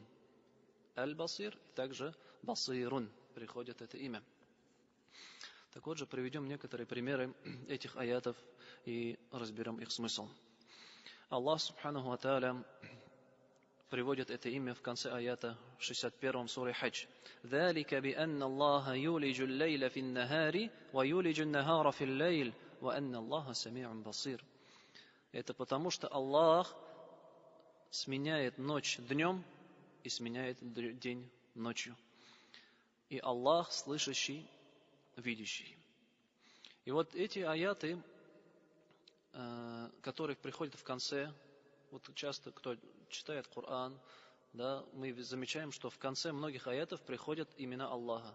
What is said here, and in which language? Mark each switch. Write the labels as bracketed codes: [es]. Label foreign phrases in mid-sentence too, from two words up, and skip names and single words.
[ru] Аль-Басир, и также Басирун приходит это имя. Так вот же, приведем некоторые примеры этих аятов и разберем их смысл. Аллах [ar] سبحانه وتعالى [ru] приводит это имя в конце аята 61 суре Хадж. [ar] ذَلِكَ بِأَنَّ اللَّهَ يُولِجُ اللَّيْلَ فِي النَّهَارِ وَيُولِجُ النَّهَارَ فِي اللَّيْلِ وَأَنَّ اللَّهَ سَمِيعٌ بَصِيرٌ. [ru] Это потому, что Аллах сменяет ночь днем и сменяет день ночью. И Аллах слышащий, видящий. И вот эти аяты, которые приходят в конце, вот часто кто читает Коран, да, мы замечаем, что в конце многих аятов приходят имена Аллаха.